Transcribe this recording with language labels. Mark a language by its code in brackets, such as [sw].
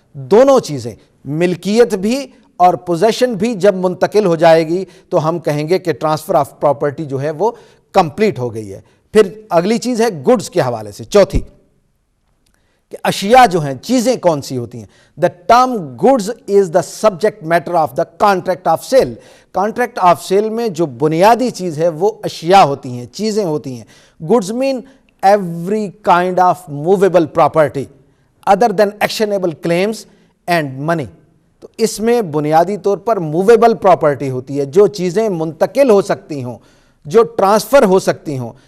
[ur] دونوں چیزیں, ملکیت بھی اور پوزیشن بھی جب منتقل ہو جائے گی تو ہم کہیں گے کہ ٹرانسفر آف پراپرٹی جو ہے وہ کمپلیٹ ہو گئی ہے. پھر اگلی چیز ہے گڈز کے حوالے سے, چوتھی کہ اشیاء جو ہیں, چیزیں کون سی ہوتی ہیں. [en] The term goods is the subject matter of the contract of sale. [ur] Contract of cell میں جو بنیادی چیز ہے وہ اشیاء ہوتی ہیں, چیزیں ہوتی ہیں. [en] Goods mean every kind of movable property other than actionable claims and money. [ur] تو اس میں بنیادی طور پر موویبل پراپرٹی ہوتی ہے, جو چیزیں منتقل ہو سکتی ہوں, جو ٹرانسفر ہو سکتی ہوں.